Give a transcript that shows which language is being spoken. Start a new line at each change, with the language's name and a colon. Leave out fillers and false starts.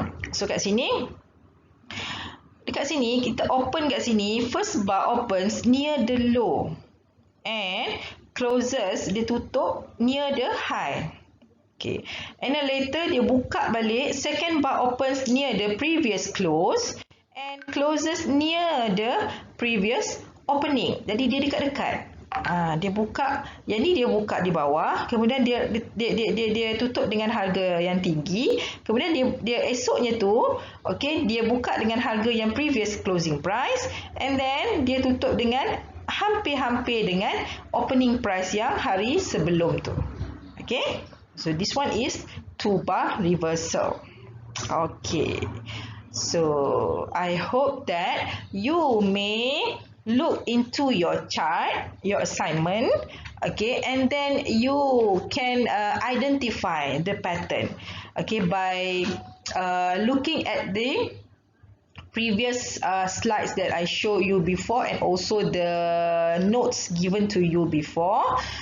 English: So
Malay: kat sini, dekat sini kita open kat sini,
English: first bar opens near the low and closes,
Malay: dia tutup
English: near the high. Okay, and then later
Malay: dia buka balik,
English: second bar opens near the previous close and closes near the previous opening.
Malay: Jadi dia dekat-dekat. Dia buka, yang ni dia buka di bawah, kemudian dia tutup dengan harga yang tinggi, kemudian dia esoknya tu, okay, dia buka dengan harga yang
English: previous closing price and then
Malay: dia tutup dengan hampir-hampir dengan
English: opening price
Malay: yang hari sebelum tu.
English: Okay, so this one is 2 bar reversal. Okay, so I hope that you may look into your chart, your assignment, okay, and then you can identify the pattern, okay, by looking at the previous slides that I showed you before and also the notes given to you before.